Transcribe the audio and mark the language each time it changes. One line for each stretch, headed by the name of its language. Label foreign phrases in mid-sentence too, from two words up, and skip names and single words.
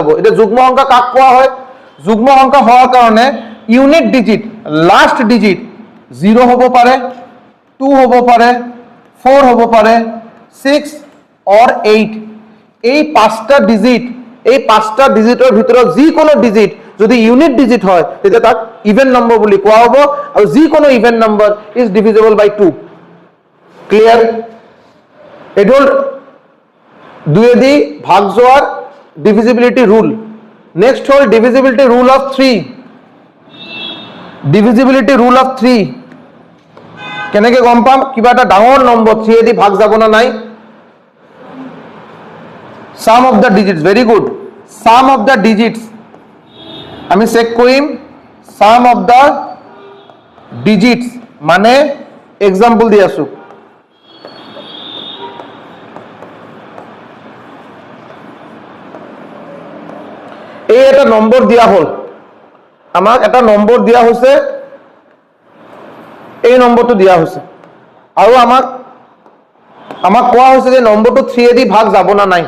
Assamese: এটা যুগ্ম সংখ্যা কাক কোৱা হয়? যুগ্ম সংখ্যা হোৱাৰ কাৰণে
English: unit digit last digit
Assamese: 0 হ'ব পাৰে, 2 হ'ব পাৰে, 4 হ'ব পাৰে, 6 और 8, এই পাঁচটা ডিজিট, এই পাঁচটা ডিজিটৰ ভিতৰত যিকোনো ডিজিট যদি ইউনিট ডিজিট হয় তেতিয়া তাক
English: even number
Assamese: বুলি কোৱা হ'ব, আৰু যিকোনো
English: even number is divisible by 2.
Assamese: ক্লিয়াৰ? এটো 2 এ দি ভাগ যোৱাৰ
English: divisibility rule.
Assamese: নেক্সট হল
English: divisibility rule of 3. divisibility rule of 3
Assamese: কেনেকে গম পাম কিবা এটা ডাঙৰ নম্বৰ 3 এ দি ভাগ যাব না নাই?
English: sum of the digits, very good, sum of the digits
Assamese: আমি চেক কৰিম,
English: sum of the digits
Assamese: মানে এক্সাম্পল দি আছো, এই এটা নম্বৰ দিয়া হল, আমাক এটা নম্বৰ দিয়া হৈছে, এই নম্বৰটো দিয়া হৈছে, আৰু আমাক কোৱা হৈছে যে নম্বৰটো 3 এ দি ভাগ যাব না নাই।